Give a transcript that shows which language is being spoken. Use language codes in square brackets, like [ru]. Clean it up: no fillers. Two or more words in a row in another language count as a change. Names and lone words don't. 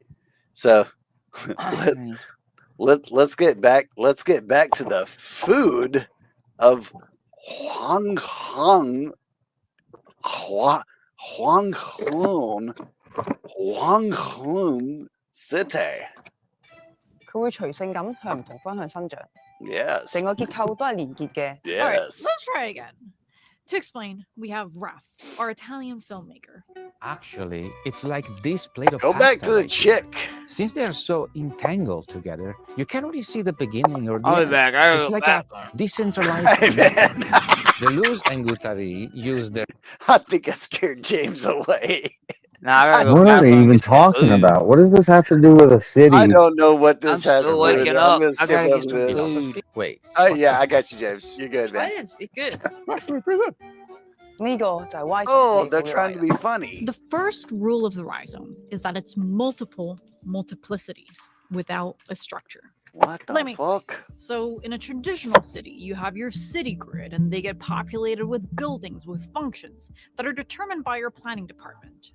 [en] So let's get back to the food of Huanglun City. [yue] 佢會隨性咁向唔同方向生長。 [en] Yes. [yue] 成個結構都係連結嘅。 [en] All right, Yes. let's try again. To explain, we have Raf, our Italian filmmaker. Actually, it's like this plate of Go back pasta to the right here. chick. Since they are so entangled together, you can't really see the beginning or the I'll be end. back. I gotta It's go like back. a decentralized network. The Luz and Guattari use their I think I scared James away. Nah, I gotta go What back are they on even and get some talking food. about? What does this have to do with a city? I don't know what this has to still do with waking it. up. I'm gonna I skip gotta over get some this. food. Wait. Oh yeah, I got you, James. You're good, man. It's good. [yue] 呢個就係 Y [en] Oh, they're trying to be funny. The first rule of the rhizome is that it's multiple multiplicities without a structure. What the Let me- fuck? So, in a traditional city, you have your city grid, and they get populated with buildings with functions that are determined by your planning department.